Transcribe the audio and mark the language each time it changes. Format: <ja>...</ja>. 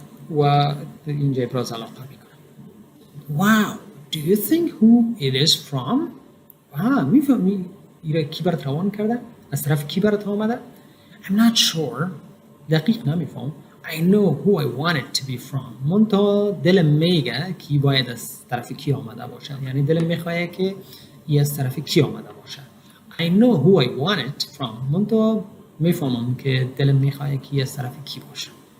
<fa>و اینجا ابراز علاقه میکنم.</fa> <en>Wow, do you think who it is from؟</en> <fa>میفهمی ایره کی برات روان کرده؟ از طرف کی برات آمده؟</fa> <en>I'm not sure.</en> <fa>دقیق نمیفهم.</fa> <en>I know who I want it to be from.</en> <fa>منتها دلم میگه کی باید از طرف کی آمده باشه. یعنی دلم میخواه که ای از طرف کی آمده باشه.</fa> <en>I know who I want it from.</en> <fa>منتها میفهمم که دلم میخواه که از طرف کی باشه.</fa>